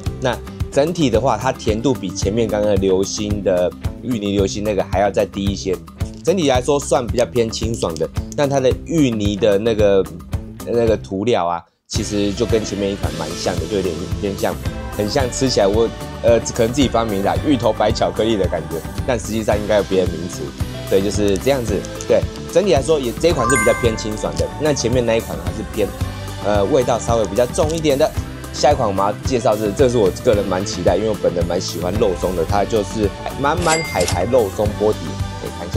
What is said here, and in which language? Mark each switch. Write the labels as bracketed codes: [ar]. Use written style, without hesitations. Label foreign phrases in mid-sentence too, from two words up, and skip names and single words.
[zh] 那整體的話，它甜度比前面剛剛的流心的芋泥流心那個還要再低一些。整體來說算比較偏清爽的，但它的芋泥的那個塗料啊，其實就跟前面一款蠻像的，就有點偏向，很像吃起來我可能自己發明的芋頭白巧克力的感覺，但實際上應該有別的名詞。對，就是這樣子。對，整體來說也這一款是比較偏清爽的，那前面那一款還是偏味道稍微比較重一點的。下一款我們要介紹是，這是我個人蠻期待，因為我本人蠻喜歡肉鬆的，它就是滿滿海苔肉鬆波提，可以看一下。